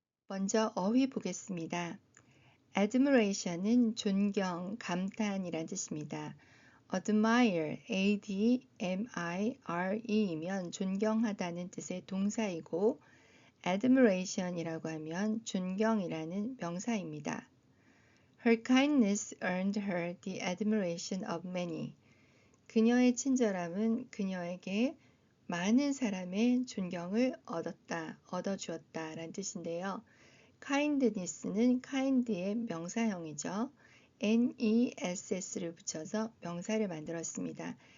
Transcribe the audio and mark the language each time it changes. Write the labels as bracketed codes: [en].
[ko] 먼저 어휘 보겠습니다. admiration은 존경, 감탄이란 뜻입니다. admire, admire이면 존경하다는 뜻의 동사이고 admiration이라고 하면 존경이라는 명사입니다. [en] Her kindness earned her the admiration of many. [ko] 그녀의 친절함은 그녀에게 많은 사람의 존경을 얻어주었다 라는 뜻인데요. kindness는 kind의 명사형이죠. ness를 붙여서 명사를 만들었습니다.